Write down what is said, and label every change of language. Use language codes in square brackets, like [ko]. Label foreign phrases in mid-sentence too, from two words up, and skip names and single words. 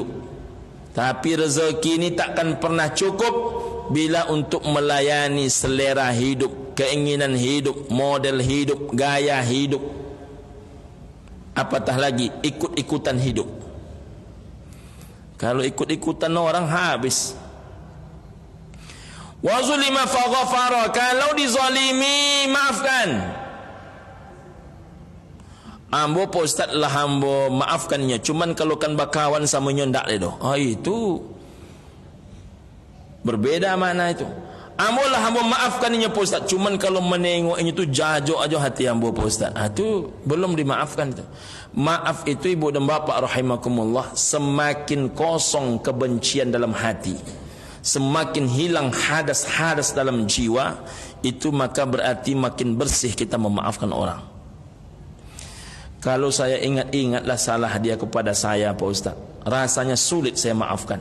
[id] Tapi rezeki ini takkan pernah cukup bila untuk melayani selera hidup, keinginan hidup, model hidup, gaya hidup, apatah lagi ikut-ikutan hidup. Kalau ikut-ikutan orang habis. [ar] وظلم فغفر, [id] kalau dizalimi maafkan. [min] Ambo Pak Ustaz lah ambo maafkannya, cuman kalau kan bakawan sama ndak le doh. [id] Itu berbeda mana itu. [min] Ambo lah ambo maafkannya Pak Ustaz, cuman kalau menengoknya itu jajok aja hati ambo Pak Ustaz. [id] Itu belum dimaafkan itu. Maaf itu ibu dan bapak rahimakumullah, semakin kosong kebencian dalam hati, semakin hilang hadas-hadas dalam jiwa, itu maka berarti makin bersih kita memaafkan orang. Kalau saya ingat-ingatlah salah dia kepada saya Pak Ustaz, rasanya sulit saya maafkan.